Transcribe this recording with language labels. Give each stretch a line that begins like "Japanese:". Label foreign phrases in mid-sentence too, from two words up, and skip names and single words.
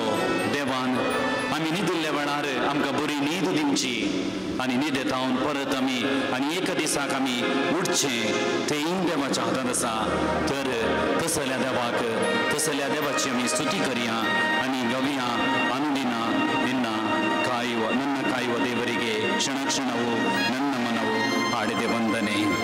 Konkani: देवान आमी न्हिदिल्ल्या वेळार आमकां बरी न्हीद दिवची आनी न्हिदेतावन परत आमी आनी एका दिसाक आमी उठचें तेंय देवाच्या हातांत आसा. तर तसल्या देवाची आमी स्तुती करया आनी गावया.
Kannada: ಅನುದಿನಾ ನಿನ್ನ ಕಾಯುವ ದೇವರಿಗೆ ಕ್ಷಣ ಕ್ಷಣವು ನನ್ನ ಮನವು ಹಾಡಿದೆ ವಂದನೆ.